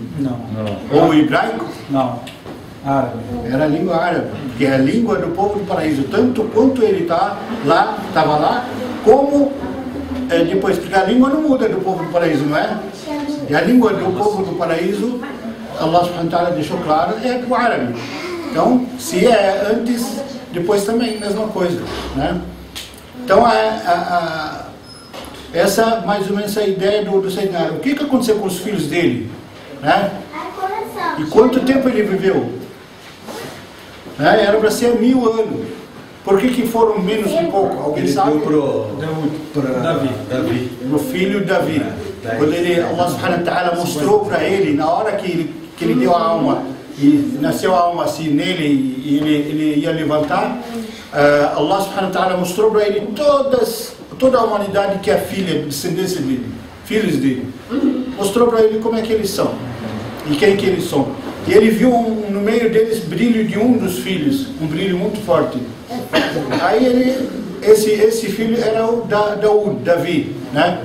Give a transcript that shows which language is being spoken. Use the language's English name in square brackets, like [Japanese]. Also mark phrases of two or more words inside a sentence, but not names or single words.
[Portuguese] Não. Ou o hebraico? Não. Árabe. Era a língua árabe, que é a língua do povo do paraíso, tanto quanto ele estava lá, como depois, porque a língua não muda do povo do paraíso, não é? E a língua do povo do paraíso, [Arabic] الله سبحانه وتعالى [Portuguese] deixou claro, é o árabe. Então, se é antes, depois também, mesma coisa, né? Então, essa mais ou menos a ideia do Sayyidina. O que aconteceu com os filhos dele, né? E quanto tempo ele viveu? Era para ser 1000 anos. Por que foram menos um pouco? Alguém sabe? Para Davi. O filho Davi. Quando [Arabic] الله سبحانه وتعالى [Portuguese] mostrou para ele, na hora que ele deu a alma, e nasceu a alma assim nele, e ele ia levantar, [Arabic] الله سبحانه وتعالى [Portuguese] mostrou para ele toda a humanidade que é filha, descendência dele. filhos dele. Mostrou para ele como é que eles são e quem que eles são. E ele viu no meio deles brilho de um dos filhos, um brilho muito forte. Aí esse filho era o Davi, né?